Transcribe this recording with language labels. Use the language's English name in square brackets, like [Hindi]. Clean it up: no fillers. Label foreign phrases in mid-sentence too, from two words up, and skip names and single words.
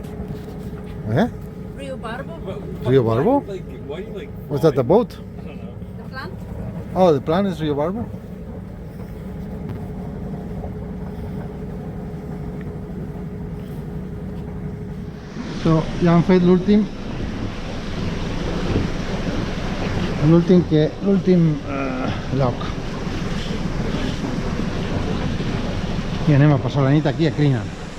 [English] Eh? Rio Barbo? Rio Barbo? Why do you like? Was that the boat? I don't know. The plant? Oh, the plan is Rio Barbo. So, [Catalan] ja han fet l'últim lloc i anem a passar la nit aquí a Crinan.